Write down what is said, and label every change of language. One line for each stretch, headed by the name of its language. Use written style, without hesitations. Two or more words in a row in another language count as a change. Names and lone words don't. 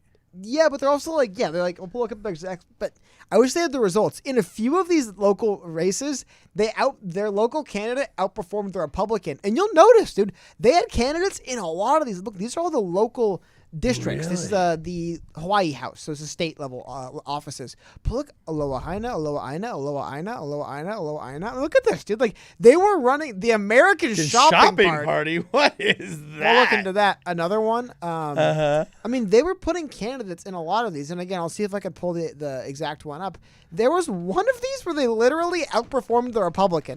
English: Yeah, but they're also like, they're like, we'll look up the exact, but I wish they had the results. In a few of these local races, their local candidate outperformed the Republican. And you'll notice, dude, they had candidates in a lot of these. Look, these are all the local districts. This is Really? the Hawaii House, so it's the state level offices. But look,
Hawaiian: Aloha Aina, Aloha Aina, Aloha Aina, Aloha Aina, Aloha Aina.
English: Look at this, dude. Like they were running the American The shopping party. What is We'll that? look into that. Another one. Uh-huh. I mean, they were putting candidates in a lot of these, and again, I'll see if I could pull the exact one up. There was one of these where they literally outperformed the Republican.